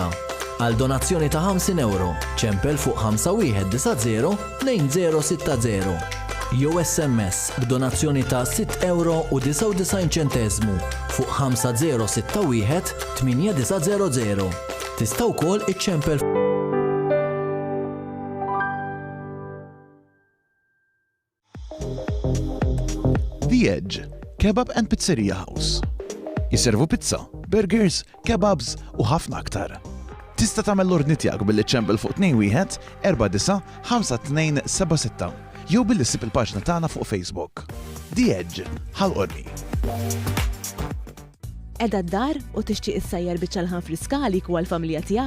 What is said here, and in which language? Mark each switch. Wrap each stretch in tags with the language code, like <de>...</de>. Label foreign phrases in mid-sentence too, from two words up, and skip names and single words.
<mt>Għal donazzjoni ta' 50 euro ċempel fuq 5190-2060. Jew SMS b'donazzjoni ta' 6 euro u 99 ċentesmu fuq 5061-8900. Tistgħu wkoll iċċempel. The Edge, Kebab and Pizzeria House. Jiservu pizza, burgers, kebabs u ħafna aktar. Tista' tagħmel l-ordni tiegħek billi ċempel fuq 21-49-5276 jew billi ssib il-paġna tagħna fuq Facebook. The Edge, ħal-qorni. Edha d-dar u tixtieq issajjar biċċa l-ħan friskali u għal-familja tiegħek?</mt>